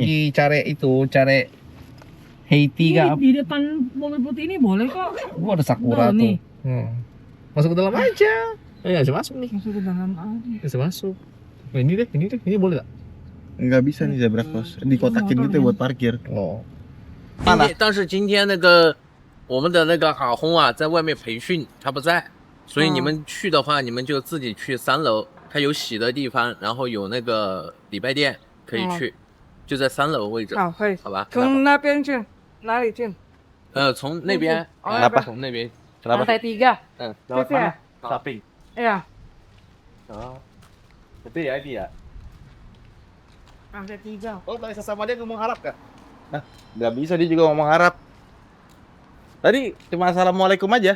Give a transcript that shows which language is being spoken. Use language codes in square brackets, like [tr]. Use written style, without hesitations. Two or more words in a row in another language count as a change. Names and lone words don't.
[id] pergi cari Haiti Ini kah? di depan mobil putih ini boleh kok. Gua ada sakura Tuh, tuh. nih. Masuk ke dalam aja. Bisa masuk nih. Masuk ke dalam aja. Bisa masuk. Nah, ini deh, ini boleh tak? Nggak bisa nih [en] zebra cross. [id] Dikotakin gitu ya buat parkir. Oh. [zh] 但是今天那个我们的那个航空啊，在外面培训，他不在，所以你们去的话，你们就自己去3楼，它有洗的地方，然后有那个礼拜店可以去，就在3楼位置，好，可以。好吧？从那边去，哪里去？从那边，哦从那边， [id] Lantai 3. lewat mana? Samping. Iya. Itu ya dia. Lantai 3. Oh, tak bisa sama dia ngomong Arab kah? Nah, nggak bisa dia juga ngomong Arab. Tadi cuma assalamualaikum aja.